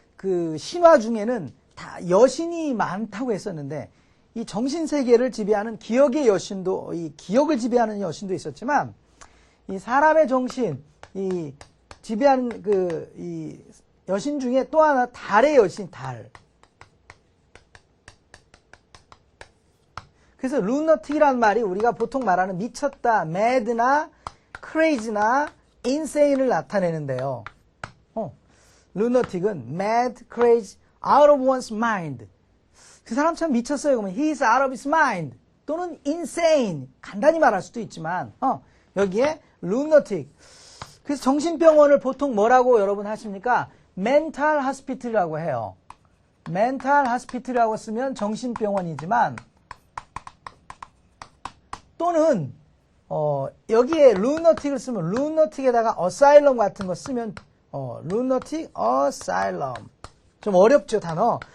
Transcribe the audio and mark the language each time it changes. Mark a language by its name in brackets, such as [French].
[Korean] 그 신화 중에는 다 여신이 많다고 했었는데 이 정신세계를 지배하는 기억의 여신도 이 기억을 지배하는 여신도 있었지만 이 사람의 정신 이 지배하는 이 여신 중에 또 하나 달의 여신 달. 그래서 루너틱이라는 말이 우리가 보통 말하는 미쳤다, mad나 crazy나 insane을 나타내는데요. 루너틱은 mad, crazy, out of one's mind. 그 사람 참 미쳤어요. 그러면 [English] he's out of his mind [Korean] 또는 [English] insane. [Korean] 간단히 말할 수도 있지만 여기에 lunatic. 그래서 정신병원을 보통 뭐라고 여러분 하십니까? mental hospital이라고 해요. mental hospital이라고 쓰면 정신병원이지만 또는 여기에 lunatic을 쓰면 lunatic에다가 asylum 같은 거 쓰면 lunatic asylum. 좀 어렵죠, 단어.